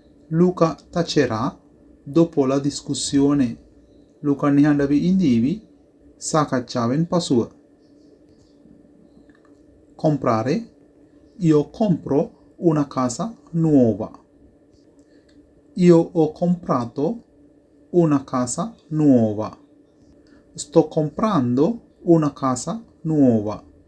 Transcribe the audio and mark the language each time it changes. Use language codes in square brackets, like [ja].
[it] Luca tacerà dopo la discussione. [si] Luca නිහඬ වී ඉඳීවි සාකච්ඡාවෙන් පසුව. [it] Comprare. Io compro una casa nuova. Io ho comprato una casa nuova. Sto comprando una casa nuova.